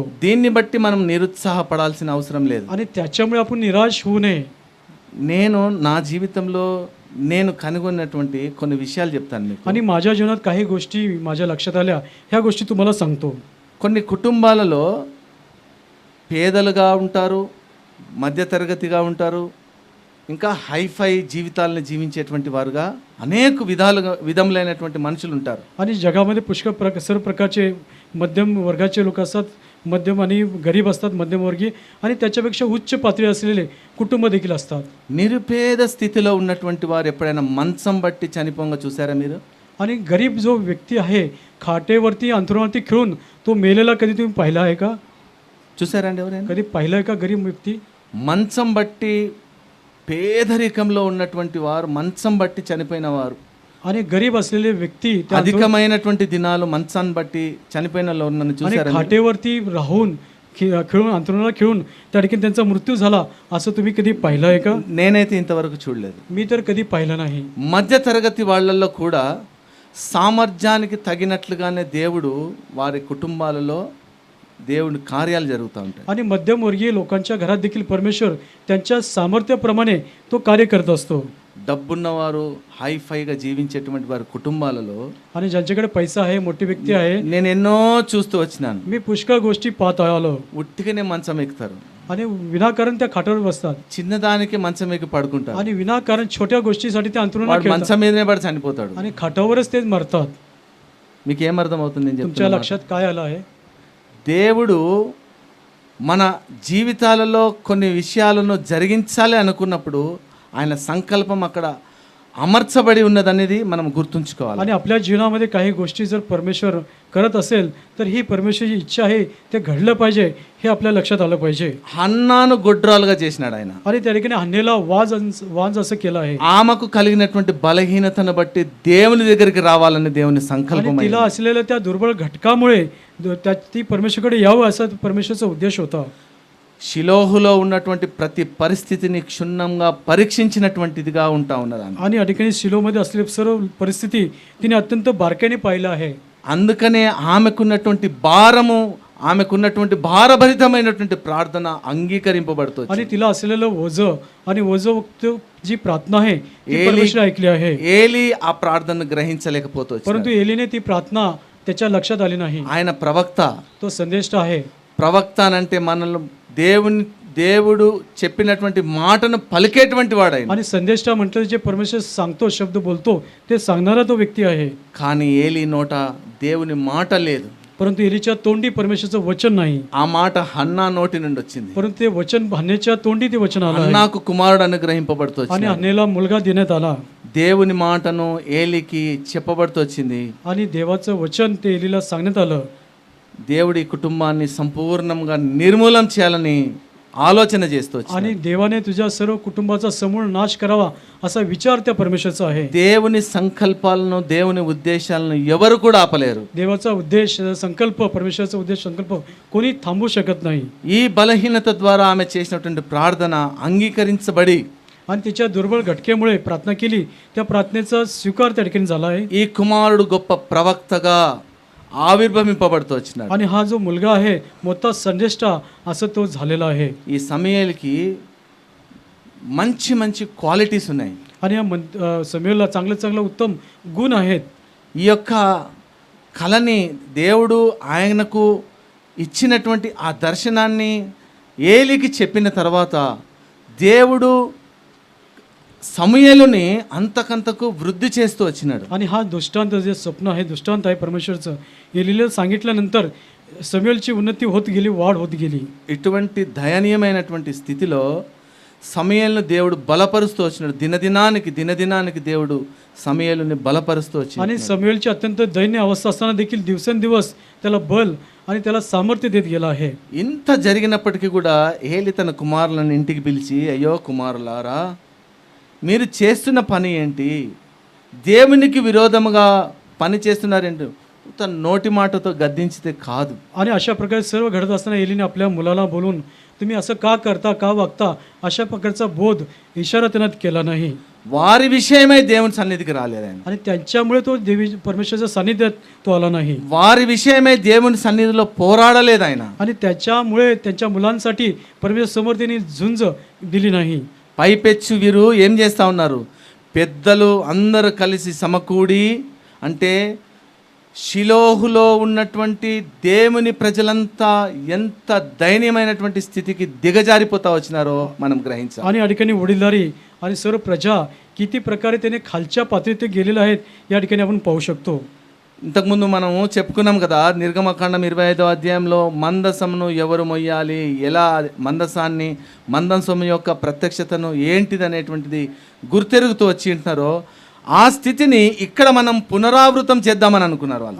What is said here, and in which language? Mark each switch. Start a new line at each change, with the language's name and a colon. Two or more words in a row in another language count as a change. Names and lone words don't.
Telugu: దీన్ని బట్టి మనం నిరుత్సాహపడాల్సిన అవసరం లేదు.
Marathi: आणि त्याच्यामुळे आपण निराश होऊ नये.
Telugu: నేను నా జీవితంలో నేను కనుగొన్నటువంటి కొన్ని విషయాలు చెప్తాను మీకు.
Marathi: आणि माझ्या जीवनात काही गोष्टी माझ्या लक्षात आल्या, ह्या गोष्टी तुम्हाला सांगतो.
Telugu: కొన్ని కుటుంబాలలో పేదలుగా ఉంటారు, మధ్యతరగతిగా ఉంటారు, ఇంకా హైఫై జీవితాలను జీవించేటువంటి వారుగా అనేక విధములైనటువంటి మనుషులు ఉంటారు.
Marathi: आणि जगामध्ये पुष्कळ सर्व प्रकारचे मध्यम वर्गाचे लोक असतात, मध्यम आणि गरीब असतात, मध्यमवर्गीय आणि त्याच्यापेक्षा उच्च पातळी असलेले कुटुंब देखील असतात.
Telugu: నిరుపేద స్థితిలో ఉన్నటువంటి వారు ఎప్పుడైనా మంచం బట్టి చనిపోగా చూసారా మీరు?
Marathi: आणि गरीब जो व्यक्ती आहे खाटेवरती अंथरुणावरती खेळून तो मेलेला कधी तुम्ही पाहिला आहे का?
Telugu: చూసారా అండి ఎవరైనా?
Marathi: कधी पाहिलं आहे का गरीब व्यक्ती?
Telugu: మంచం బట్టి పేదరికంలో ఉన్నటువంటి వారు మంచం బట్టి చనిపోయిన వారు,
Marathi: आणि गरीब असलेले व्यक्ती त्या
Telugu: అధికమైనటువంటి దినాలు మంచాన్ని బట్టి చనిపోయిన వాళ్ళు నన్ను
Marathi: आणि
Telugu: చూసారా?
Marathi: खाटेवरती राहून खेळून अंथरुणाला खेळून त्या ठिकाणी त्यांचा मृत्यू झाला असं तुम्ही कधी पाहिलं आहे का?
Telugu: నేనైతే ఇంతవరకు చూడలేదు.
Marathi: मी तर कधी पाहिलं नाही.
Telugu: మధ్య తరగతి వాళ్ళల్లో కూడా సామర్థ్యానికి తగినట్లుగానే దేవుడు వారి కుటుంబాలలో దేవుని కార్యాలు జరుగుతూ ఉంటాయి.
Marathi: आणि मध्यमवर्गीय लोकांच्या घरात देखील परमेश्वर त्यांच्या सामर्थ्याप्रमाणे तो कार्य करत असतो.
Telugu: డబ్బున్నవారు హైఫైగా జీవించేటువంటి వారి కుటుంబాలలో
Marathi: आणि ज्यांच्याकडे पैसा आहे, मोठी व्यक्ती आहे,
Telugu: నేను ఎన్నో చూస్తూ వచ్చినాను.
Marathi: मी पुष्कळ गोष्टी पाहत आलो.
Telugu: ఉట్టిగానే మంచం ఎక్కుతారు,
Marathi: आणि विनाकारण त्या खाटावर बसतात
Telugu: చిన్నదానికి మంచం ఎక్కి పడుకుంటారు,
Marathi: आणि विनाकारण छोट्या गोष्टीसाठी ते अंथरुणाला
Telugu: వాడు
Marathi: खेळतात
Telugu: మంచం మీదనే పడి చనిపోతాడు.
Marathi: आणि खाटावरच ते मरतात.
Telugu: మీకు ఏమర్థం అవుతుంది నేను
Marathi: तुमच्या
Telugu: చెప్తున్నా?
Marathi: लक्षात काय आलं आहे?
Telugu: దేవుడు మన జీవితాలలో కొన్ని విషయాలను జరిగించాలి అనుకున్నప్పుడు ఆయన సంకల్పం అక్కడ అమర్చబడి ఉన్నదనేది మనం గుర్తుంచుకోవాలి.
Marathi: आणि आपल्या जीवनामध्ये काही गोष्टी जर परमेश्वर करत असेल तर ही परमेश्वरची इच्छा आहे, ते घडलं पाहिजे हे आपल्या लक्षात आलं पाहिजे.
Telugu: హన్నాను గొడ్రాలుగా చేసినాడు ఆయన.
Marathi: आणि त्या ठिकाणी हन्नेला वाज असं केलं आहे.
Telugu: ఆమెకు కలిగినటువంటి బలహీనతను బట్టి దేవుని దగ్గరికి రావాలని దేవుని సంకల్పం.
Marathi: आणि तिला असलेल्या त्या दुर्बळ घटकामुळे ती परमेश्वरकडे यावं असा परमेश्वरचा उद्देश होता.
Telugu: షిలోహులో ఉన్నటువంటి ప్రతి పరిస్థితిని క్షుణ్ణంగా పరీక్షించినటువంటిదిగా ఉంటా ఉన్నది ఆమె.
Marathi: आणि या ठिकाणी शिलोमध्ये असलेली सर्व परिस्थिती तिने अत्यंत बारकाईने पाहिलं आहे.
Telugu: అందుకనే ఆమెకున్నటువంటి భారము, ఆమెకున్నటువంటి భారభరితమైనటువంటి ప్రార్థన అంగీకరింపబడుతుంది.
Marathi: आणि तिला असलेलं ओझं आणि ओझं जी प्रार्थना आहे ती परमेश्वर ऐकली आहे.
Telugu: ఏలి ఆ ప్రార్థనను గ్రహించలేకపోతూ
Marathi: परंतु एलीने ती प्रार्थना त्याच्या लक्षात आली नाही.
Telugu: ఆయన ప్రవక్త.
Marathi: तो संदेष्ट आहे.
Telugu: ప్రవక్త అంటే మనల్ని దేవుడు చెప్పినటువంటి మాటను పలికేటువంటి వాడైన.
Marathi: आणि संदेष्ट म्हटलं जे परमेश्वर सांगतो, शब्द बोलतो, ते सांगणारा तो व्यक्ती आहे.
Telugu: కానీ ఏలి నోట దేవుని మాట లేదు.
Marathi: परंतु एलीच्या तोंडी परमेश्वरचं वचन नाही.
Telugu: ఆ మాట హన్నా నోటి నుండి వచ్చింది.
Marathi: परंतु ते वचन हन्नेच्या तोंडी ते वचन आलं आहे.
Telugu: హన్నాకు కుమారుడు అనుగ్రహింపబడుతూ
Marathi: आणि
Telugu: వచ్చింది.
Marathi: हन्नेला मुलगा देण्यात आला.
Telugu: దేవుని మాటను ఏలికి చెప్పబడుతూ వచ్చింది.
Marathi: आणि देवाचं वचन ते एलीला सांगण्यात आलं.
Telugu: దేవుడి కుటుంబాన్ని సంపూర్ణంగా నిర్మూలం చేయాలని ఆలోచన చేస్తూ వచ్చింది.
Marathi: आणि देवाने तुझ्या सर्व कुटुंबाचा समूळ नाश करावा असा विचार त्या परमेश्वरचा आहे.
Telugu: దేవుని సంకల్పాలను, దేవుని ఉద్దేశాలను ఎవరు కూడా ఆపలేరు.
Marathi: देवाचा उद्देश, संकल्प, परमेश्वराचा उद्देश, संकल्प कोणी थांबवू शकत नाही.
Telugu: ఈ బలహీనత ద్వారా ఆమె చేసినటువంటి ప్రార్థన అంగీకరించబడి
Marathi: आणि तिच्या दुर्बळ घटकेमुळे प्रार्थना केली, त्या प्रार्थनेचा स्वीकार त्या ठिकाणी झाला आहे.
Telugu: ఈ కుమారుడు గొప్ప ప్రవక్తగా ఆవిర్భవింపబడుతూ వచ్చినాడు.
Marathi: आणि हा जो मुलगा आहे मोठा संदेष्टा असं तो झालेला आहे.
Telugu: ఈ సమయాలకి మంచి మంచి క్వాలిటీస్ ఉన్నాయి.
Marathi: आणि या समूएलला चांगले उत्तम गुण आहेत.
Telugu: ఈ యొక్క కళని దేవుడు ఆయనకు ఇచ్చినటువంటి ఆ దర్శనాన్ని ఏలికి చెప్పిన తర్వాత దేవుడు సమూయేలుని అంతకంతకు వృద్ధి చేస్తూ వచ్చినాడు.
Marathi: आणि हा दृष्टांत जे स्वप्न आहे, दृष्टांत आहे परमेश्वरचं, एलीला सांगितल्यानंतर समूएलची उन्नती होत गेली, वाढ होत गेली.
Telugu: ఇటువంటి దయనీయమైనటువంటి స్థితిలో సమయలను దేవుడు బలపరుస్తూ వచ్చినాడు. దినదినానికి దేవుడు సమయలుని బలపరుస్తూ వచ్చినాడు.
Marathi: आणि समूएलची अत्यंत दैन्य अवस्था असताना देखील दिवसेंदिवस त्याला बल आणि त्याला सामर्थ्य देत गेला आहे.
Telugu: ఇంత జరిగినప్పటికీ కూడా ఏలి తన కుమారులను ఇంటికి పిలిచి, అయ్యో కుమారులారా, మీరు చేస్తున్న పని ఏంటి? దేవునికి విరోధముగా పని చేస్తున్నారేంటి? తన నోటి మాటతో గద్దించితే కాదు.
Marathi: आणि अशा प्रकारे सर्व घडत असताना एलीने आपल्या मुलाला बोलून तुम्ही असं का करता, का वागता, अशा प्रकारचा बोध इशारा त्यांना केला नाही.
Telugu: వారి విషయమై దేవుని సన్నిధికి రాలేదు ఆయన.
Marathi: आणि त्यांच्यामुळे तो देवी परमेश्वराच्या सानिध्यात तो आला नाही.
Telugu: వారి విషయమై దేవుని సన్నిధిలో పోరాడలేదు ఆయన.
Marathi: आणि त्याच्यामुळे त्यांच्या मुलांसाठी परमेश्वर समोर त्यांनी झुंज दिली नाही.
Telugu: పైపెచ్చు వీరు ఏం చేస్తూ ఉన్నారు? పెద్దలు అందరూ కలిసి సమకూడి, అంటే షిలోహులో ఉన్నటువంటి దేవుని ప్రజలంతా ఎంత దయనీయమైనటువంటి స్థితికి దిగజారిపోతా వచ్చినారో మనం గ్రహించాలి.
Marathi: आणि या ठिकाणी वडीलधारी आणि सर्व प्रजा किती प्रकारे त्याने खालच्या पातळीत गेलेले आहेत या ठिकाणी आपण पाहू शकतो.
Telugu: ఇంతకుముందు మనము చెప్పుకున్నాం కదా, నిర్గమకాండం 25వ అధ్యాయంలో మందసమును ఎవరు మొయ్యాలి, ఎలా మందసం యొక్క ప్రత్యక్షతను ఏంటిది అనేటువంటిది గుర్తెరుగుతూ వచ్చి ఉంటున్నారో, ఆ స్థితిని ఇక్కడ మనం పునరావృతం చేద్దామని అనుకున్నారు వాళ్ళు.